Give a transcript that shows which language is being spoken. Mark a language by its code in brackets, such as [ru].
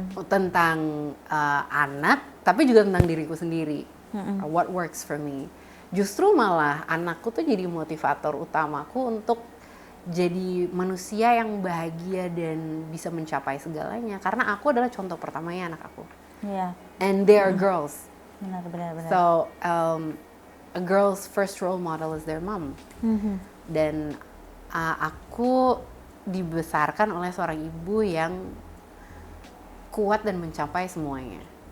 [id] Tentang anak, tapi juga tentang diriku sendiri. [en] What works for me. [id] Justru malah anakku tuh jadi motivator utamaku untuk jadi manusia yang bahagia dan bisa mencapai segalanya. Karena aku adalah contoh pertamanya anak aku. [en] And they are girls. [id] Benar. [en] So a girl's first role model is their mom. [id] Dan aku dibesarkan oleh seorang ibu yang kuat dan mencapai semuanya.